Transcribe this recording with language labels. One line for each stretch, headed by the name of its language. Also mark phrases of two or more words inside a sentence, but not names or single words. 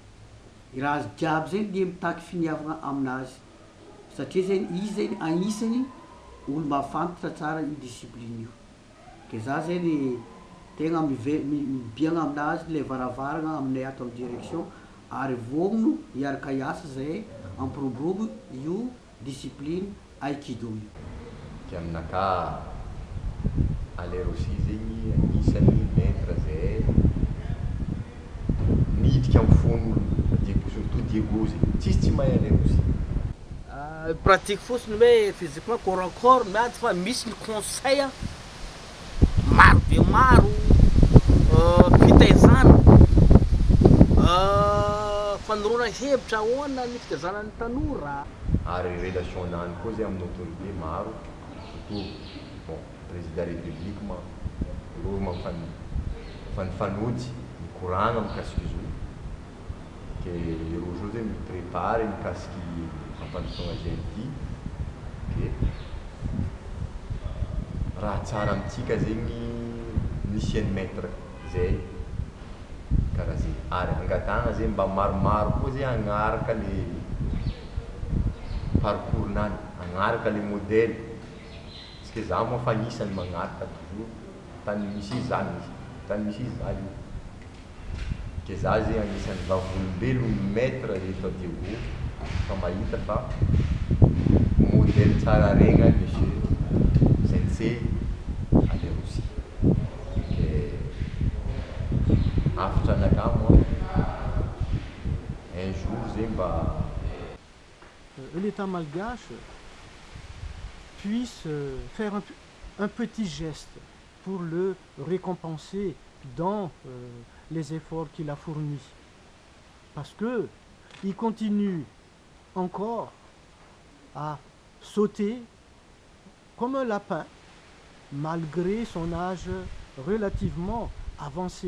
Malagasy: I raha jiaby zegny de mitaky finiavana aminazy satria zegny izy zegny anisany olo mahafantatra tsara io discipline io ke za zegny tegna mibiagna aminazy le varavarana aminay ato amin'ny direction ary vogno hiaraka hiasa zay ampiroborobo io discipline aikido io. Ke aminaka alero si zegny anisan'ny maître zay niditra amin'ny fon'olo surtout Diego zegny tsisy tsy mahay alero si. Pratique fotsiny hoe physiquement
French: corps à corps
Malagasy: miady fa misy ny conseil maro be maro fitaizana fanorona hevitra ahoana ny fitaizanan'ny tanora ary relation nany koa zay amin'ny autorité maro surtout bon
French: président république
Malagasy: ma ro mafanifanotsy mikoragna mikasiky izy io ke ro zao zay miprépare mikasiky fampandrosoagna zay ty ke raha tsara amitsika zegny misy any maître zay karaha zay ary angatagna zay mba maromaro koa zay agnaraka le parcours nany agnaraka le modèle
French: parce que
Malagasy: za moa fa anisany magnaraka toujours tany misy izy zany tany misy izy za io ke za zay anisany vavolombelogno maître rehefa Diego fa mahita fa modèle tsara regna monsieur sensei alero si ke afatra anaka moa
French: un jour
Malagasy: zay mba
French: l'État malgache puisse faire un petit geste pour le récompenser dans les efforts qu'il a fournis. Parce que il continue encore à sauter comme un lapin malgré son âge relativement avancé.